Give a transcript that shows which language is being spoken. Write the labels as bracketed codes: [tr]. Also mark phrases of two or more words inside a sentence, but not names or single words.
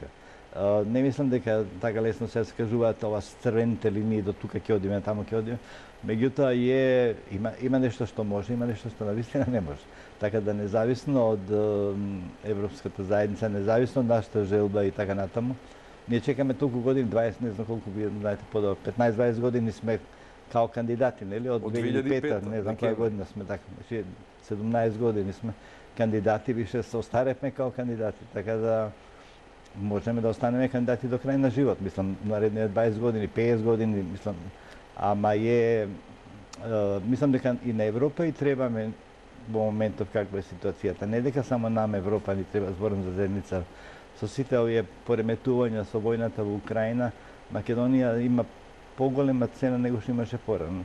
[mk] Не мислам дека така лесно се кажуваат ова црвените линии до тука ќе одиме, таму ќе одиме. Меѓутоа има нешто што може, има нешто што навистина не може. Така да независно од Европската заедница, независно од нашата желба и така натаму, ние чекаме толку години, 20, не знам колку вие знаете подобро, 15-20 години сме као кандидати, нели? Од 2005, не знам која година сме тако. Значи, 17 години сме кандидати, више се остарепме као кандидати. Така да можеме да останеме кандидати до крај на живот. Мислам, наредни 20 години, 50 години, мислам, ама мислам дека и на Европа и требаме во моментов каква е ситуацијата. Не дека само нам Европа ни треба, зборам за заедница. Со сите овие пореметувања со војната во Украина, Македонија има поголема цена него што имаше порано.